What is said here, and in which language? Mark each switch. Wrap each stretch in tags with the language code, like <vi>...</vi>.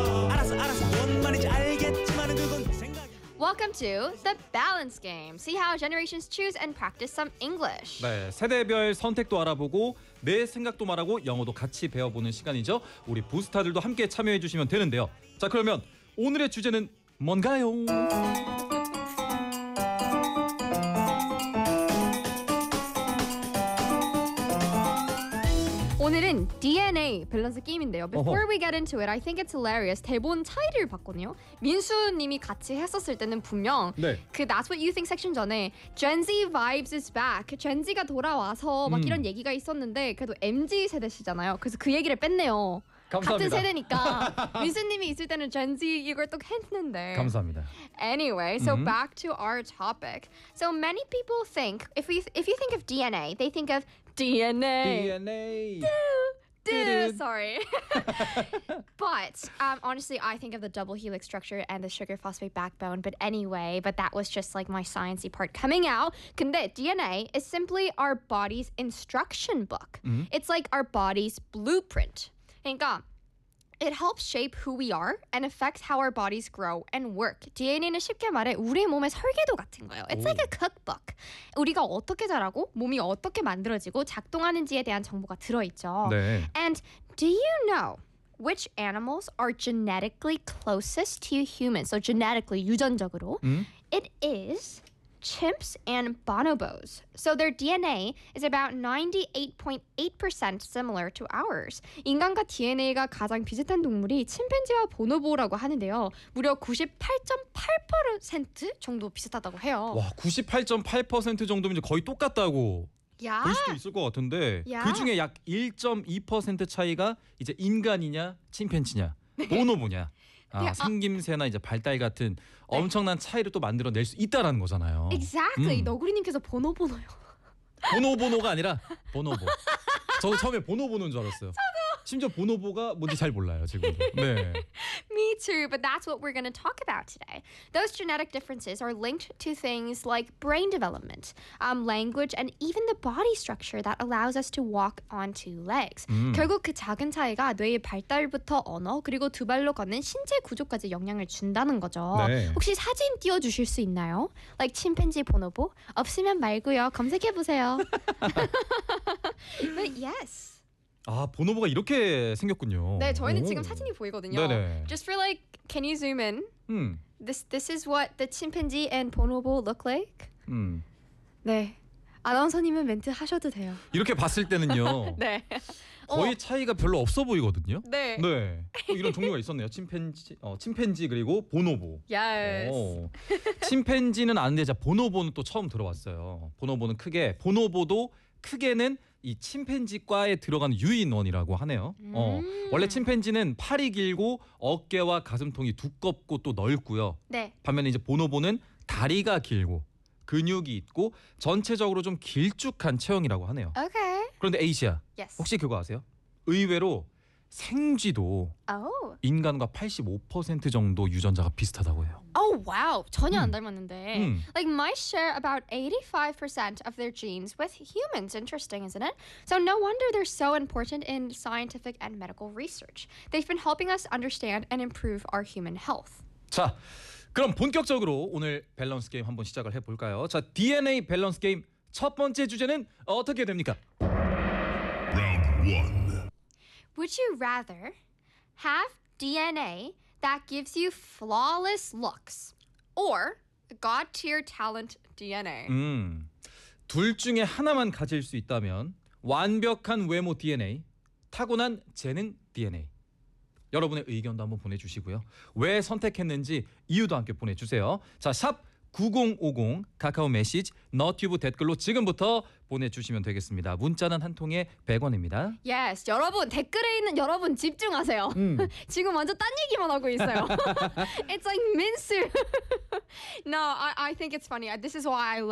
<ko>알았어, 뭔 말인지 알겠지만 그건 네 생각.</ko> <en>Welcome to the Balance Game. See how generations choose and practice some English.</en> <ko>네, 세대별 선택도 알아보고. 내 생각도 말하고 영어도 같이 배워보는 시간이죠. 우리 부스타들도 함께 참여해 주시면 되는데요. 자, 그러면 오늘의 주제는 뭔가요? 오늘은 DNA 밸런스 게임인데요.</ko> <en>Before we get into it, I think it's hilarious.</en> <ko>대본 차이를 봤거든요. 민수님이 같이 했었을 때는 분명 네.</ko> <en>그 That's What You Think</en> <ko>섹션 전에</ko> <en>Gen Z vibes is back.</en> <ko>Gen Z가 돌아와서 막 이런 얘기가 있었는데 그래도 MZ 세대시잖아요. 그래서 그 얘기를 뺐네요. 감사합니다. 같은 세대니까 민수님이 있을 때는 Gen Z 이걸 또 했는데 감사합니다.</ko> <en>Anyway, so back to our topic. So many people think if you think of DNA, they think of DNA. DNA. Sorry. But honestly, I think of the double helix structure and the sugar phosphate backbone. But anyway, but that was just like my sciencey part coming out. 근데 DNA is simply our body's instruction book. Mm-hmm. It's like our body's blueprint. 그러니까 it helps shape who we are and affects how our bodies grow and work.</en> <ko>DNA는 쉽게 말해 우리 몸의 설계도 같은 거예요.</ko> <en>It's like a cookbook.</en> <ko>우리가 어떻게 자라고 몸이 어떻게 만들어지고 작동하는지에 대한 정보가 들어있죠. 네.</ko> <en>And do you know which animals are genetically closest to humans? So genetically, 유전적으로. It is chimps and bonobos. So their DNA is about 98.8% similar to ours.</en> <ko>인간과 DNA가 가장 비슷한 동물이 침팬지와 보노보라고 하는데요. 무려 98.8% 정도 비슷하다고 해요. 와, 98.8% 정도면 거의 똑같다고</ko> <en>yeah.</en> <ko>볼 수도 있을 것 같은데</ko> <en>yeah.</en> <ko>그중에 약 1.2% 차이가 이제 인간이냐 침팬지냐 보노보냐 아, 네, 생김새나 이제 발달 같은 네. 엄청난 차이를 또 만들어낼 수 있다라는 거잖아요.</ko> <en>Exactly.</en> <ko>너구리님께서 보노보노요. 보노보노가 아니라 보노보. 저도 처음에 보노보노인 줄 알았어요. 저도. 심지어 보노보가 뭔지 잘 몰라요, 지금. 네.</ko> <en>Me too, but that's what we're going to talk about today. Those genetic differences are linked to things like brain development, language, and even the body structure that allows us to walk on two legs.</en> <ko>결국 그 작은 차이가 뇌의 발달부터 언어, 그리고 두 발로 걷는 신체 구조까지 영향을 준다는 거죠. 네. 혹시 사진 띄워주실 수 있나요? Like 침팬지 보노보? 없으면 말고요. 검색해보세요.</ko> <en>But yes.</en> <ko>아, 보노보가 이렇게 생겼군요. 네, 저희는 오. 지금 사진이 보이거든요. 네네.</ko> <en>Just for like, can you zoom in? This is what the chimpanzee and bonobo look like.</en> <ko>네, 아나운서님은 멘트 하셔도 돼요. 이렇게 봤을 때는요. 네. 거의 차이가 별로 없어 보이거든요. 네. 네. 이런 종류가 있었네요. 침팬지 그리고 보노보.</ko> <en>Yes.</en> <ko>침팬지는 아는데 자 보노보는 또 처음 들어봤어요. 보노보는 크게 보노보도 크게는 이 침팬지과에 들어가는 유인원이라고 하네요. 원래 침팬지는 팔이 길고 어깨와 가슴통이 두껍고 또 넓고요. 네. 반면에 이제 보노보는 다리가 길고 근육이 있고 전체적으로 좀 길쭉한 체형이라고 하네요. 오케이. 그런데 에이시아,</ko> <en>yes.</en> <ko>혹시 그거 아세요? 의외로 생쥐도</ko> <en>oh.</en> <ko>인간과 85% 정도 유전자가 비슷하다고 해요.</ko> <en>Oh, wow.</en> <ko>전혀 안 닮았는데.</ko> <en>Like, mice share about 85% of their genes with humans. Interesting, isn't it? So no wonder they're so important in scientific and medical research. They've been helping us understand and improve our human health.</en> <ko>자, 그럼 본격적으로 오늘 밸런스 게임 한번 시작을 해볼까요? 자, DNA 밸런스 게임 첫 번째 주제는 어떻게 됩니까?</ko> <en>Round 1. Would you rather have DNA that gives you flawless looks or God-tier talent DNA?</en> <ko>둘 중에 하나만 가질 수 있다면 완벽한 외모 DNA, 타고난 재능 DNA. 여러분의 의견도 한번 보내주시고요. 왜 선택했는지 이유도 함께 보내주세요. 자, 샵 9050 카카오 메시지 너튜브 댓글로 지금부터 보내주시면 되겠습니다. 문자는 한 통에 100원입니다. Yes, 여러분 댓글에 있는 여러분 집중하세요. 지금 완전 딴 얘기만 하고 있어요.</ko> <en>It's like Minsu. No, I think it's funny. This is why I love</en>